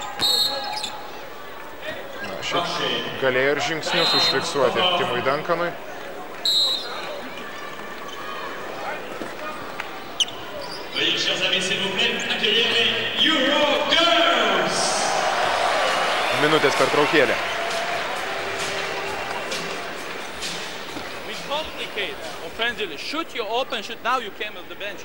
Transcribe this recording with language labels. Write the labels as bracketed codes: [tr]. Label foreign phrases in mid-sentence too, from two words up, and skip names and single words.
[lt] Šiaip galėjo ir žingsnius užfiksuoti Timui Duncanui. Minutės pertraukėlė. [en] We complicate offensively. Shoot you open, shoot. Now you came off the bench.